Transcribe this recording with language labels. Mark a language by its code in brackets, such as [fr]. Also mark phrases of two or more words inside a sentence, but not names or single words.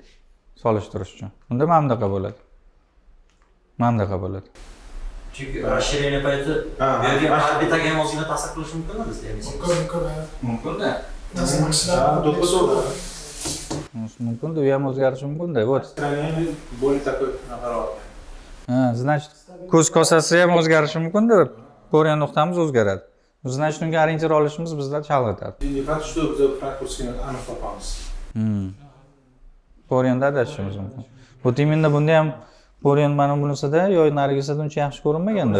[uz] Solishtirish uchun. Unda mana bunaqa bo'ladi. Mana bunaqa bo'ladi. Chunki расширение payti bu yerga orbitaga ham ozgina ta'sir qilishi mumkinmi bizda? Mumkin-da. Mumkin, u ham o'zgarishi mumkin-da. [ru] Вот. Kranialniy более такой наоборот. [uz] Ha, значит, ko'z kosasi ham o'zgarishi mumkin-da. Ko'rgan nuqtamiz o'zgaradi. Значит, unga orientir olishimiz bizlar chalg'itadi. Endi faqat shu biz Frankfurtskini aniq topamiz. Ko'rganda adashishimiz mumkin. Bu imенно bunda ham ko'rgan mana bunisida yo narigisida uncha yaxshi ko'rinmaganda.